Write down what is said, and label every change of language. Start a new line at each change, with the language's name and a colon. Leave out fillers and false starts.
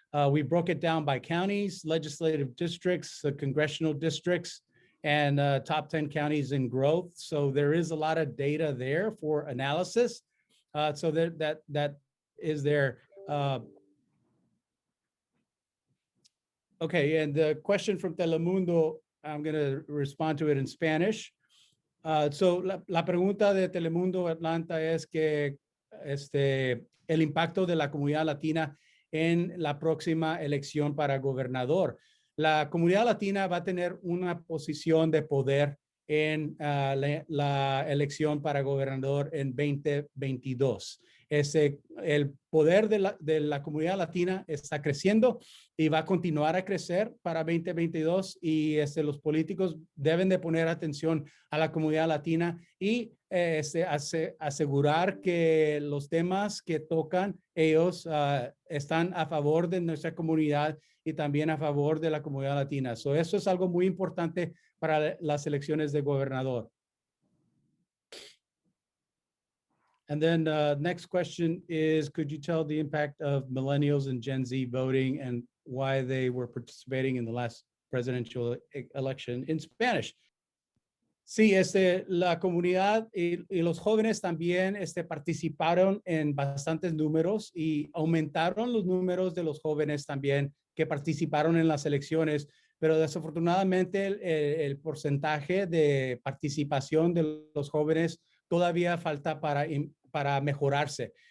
English: We broke it down by counties, legislative districts, congressional districts, and top 10 counties in growth. So there is a lot of data there for analysis. So that is there. Okay, and the question from Telemundo, I'm going to respond to it in Spanish.
Spanish: So la pregunta de Telemundo Atlanta es que el impacto de la comunidad latina en la próxima elección para gobernador. La comunidad latina va a tener una posición de poder en la elección para gobernador en 2022. El poder de la comunidad latina está creciendo y va a continuar a crecer para 2022, y los políticos deben de poner atención a la comunidad latina y asegurar que los temas que tocan ellos están a favor de nuestra comunidad y también a favor de la comunidad latina. Eso es algo muy importante para las elecciones de gobernador.
English: And then next question is, could you tell the impact of millennials and Gen Z voting and why they were participating in the last presidential election in Spanish?
Spanish: Sí, la comunidad y los jóvenes también participaron en bastantes números y aumentaron los números de los jóvenes también que participaron en las elecciones, pero desafortunadamente el porcentaje de participación de los jóvenes todavía falta para mejorarse.